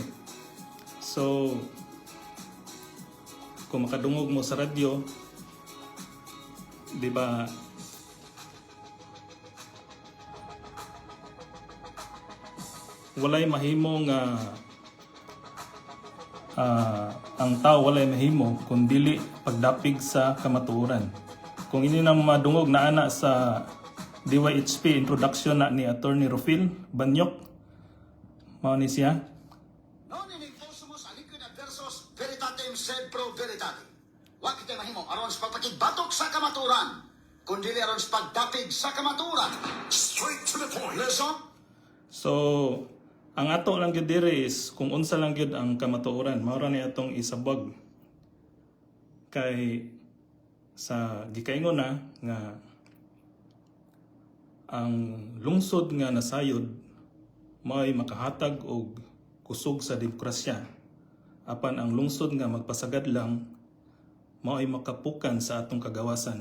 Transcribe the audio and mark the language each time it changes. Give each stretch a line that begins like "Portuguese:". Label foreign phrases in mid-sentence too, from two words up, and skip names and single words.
Cebuano: So kung makadungog mo sa radyo, di ba, walay mahimo nga ang tao walay mahimo kung dili pagdapig sa kamatuoran. Kung ini nang madungog na ana sa DYHP introduction na ni Attorney Rufil Banyok, mao ni siya.
Latin: Non in imposumus aliquid adversus veritatem sed pro veritate.
Cebuano: Wa kita mahimo aron sa pagpakigbatok sa kamaturan, kundi aron sa pagdapig sa kamaturan.
English: Straight to the point. Lesson?
Cebuano: So ang ato lang gyud diri is kung unsa lang gyud ang kamatuoran, mao ra ni atong isabwag. Kay sa gikaingon na nga ang lungsod nga nasayod may makahatag og kusog sa demokrasya, apan ang lungsod nga magpasagad lang mao ay makapukan sa atong kagawasan.